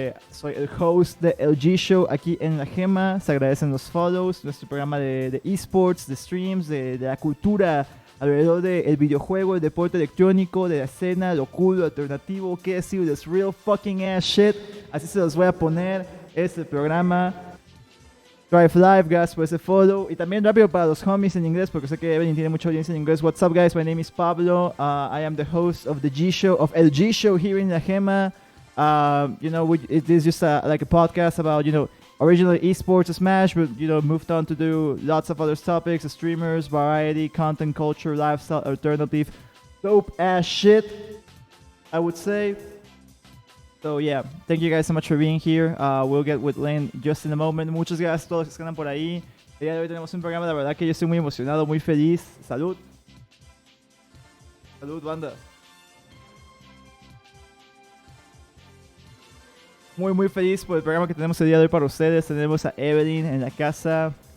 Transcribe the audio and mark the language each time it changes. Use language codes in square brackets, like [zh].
[es] Soy el host de El G Show aquí en La Gema. Se agradecen los follows, nuestro programa de esports, de streams, de la cultura alrededor del videojuego, el deporte electrónico, de la escena, lo cool, lo alternativo, qué decir, [en] this real fucking ass shit. [es] Así se los voy a poner. Es el programa Drive Live, gracias por ese follow. Y también rápido para los homies en inglés, porque sé que Eevelinh tiene mucha audiencia en inglés. [en] What's up, guys? My name is Pablo. I am the host of the G Show, of El G Show here in La Gema. It is just like a podcast about, originally esports Smash, but, moved on to do lots of other topics, streamers, variety, content, culture, lifestyle, alternative, dope ass shit, I would say. So, yeah, thank you guys so much for being here. We'll get with Lynn just in a moment. [es] Muchas gracias a todos los que están por ahí. El día de hoy tenemos un programa, la verdad que yo estoy muy emocionado, muy feliz. Salud. Salud, banda. Muy feliz por el programa que tenemos el día de hoy para ustedes. Tenemos a Eevelinh en la casa.